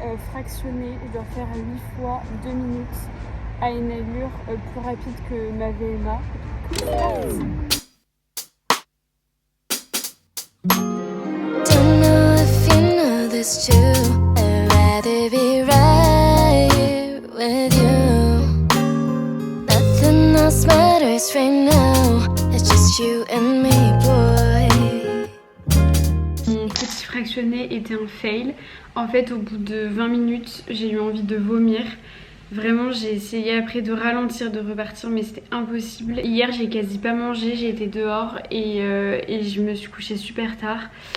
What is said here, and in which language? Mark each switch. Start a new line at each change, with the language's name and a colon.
French: Fractionné, je dois faire 8 fois 2 minutes à une allure plus rapide que ma VMA.
English: Don't know if you know this too. I'd rather be right here with you. Nothing else matters right now. It's just you and me, boy.
French: Mon petit fractionné était un fail. En fait, au bout de 20 minutes, j'ai eu envie de vomir. Vraiment, j'ai essayé après de ralentir, de repartir, mais c'était impossible. Hier, j'ai quasi pas mangé, j'ai été dehors et je me suis couchée super tard.